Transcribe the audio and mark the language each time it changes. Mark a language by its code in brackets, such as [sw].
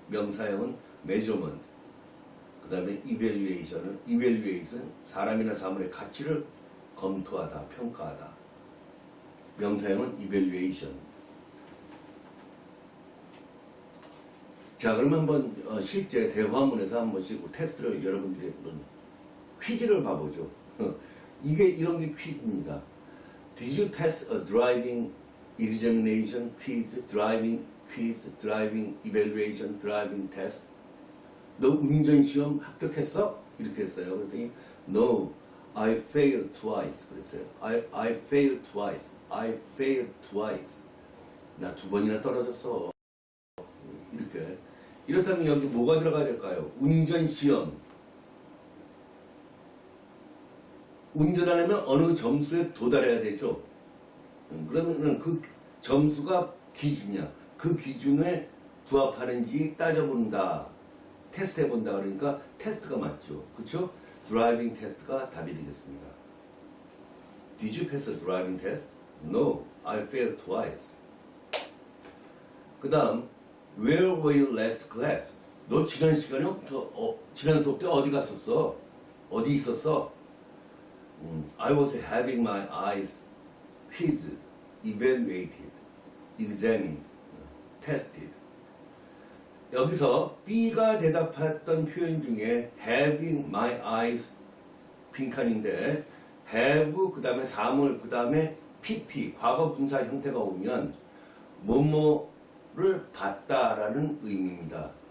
[ko] 명사형은 measurement. 그 다음에 evaluation, 사람이나 사물의 가치를 검토하다, 평가하다. 명사형은 evaluation. 자, 그러면 한번 실제 대화문에서 한 번씩 테스트를 여러분들이 그런 퀴즈를 봐보죠. 이게 이런 게 퀴즈입니다. [en] Did you pass a driving examination quiz, driving quiz, driving evaluation, driving test? [ko] 너 운전시험 합격했어? 이렇게 했어요. 그랬더니 [en] No, I failed twice. [ko] 그랬어요. [en] I failed twice. I failed twice. [ko] 나 2번이나 떨어졌어. 이렇게. 이렇다면 여기 뭐가 들어가야 될까요? 운전시험. 운전하려면 어느 점수에 도달해야 되죠. 그러면 그 점수가 기준이야. 그 기준에 부합하는지 따져본다. 테스트 해본다. 그러니까 테스트가 맞죠. 그쵸? 드라이빙 테스트가 답이 되겠습니다. [en] Did you pass a driving test? No, I failed twice. [ko] 그 다음 [en] Where were you last class? [ko] 너 지난 시간에 지난 수업 때 어디 갔었어? 어디 있었어? [en] I was having my eyes quizzed, evaluated, examined, tested. [ko] 여기서 B가 대답했던 표현 중에 [en] having my eyes [ko] 빈칸인데 have 그 다음에 사물 그 다음에 PP 과거 분사 형태가 오면 뭐뭐를 봤다라는 의미입니다.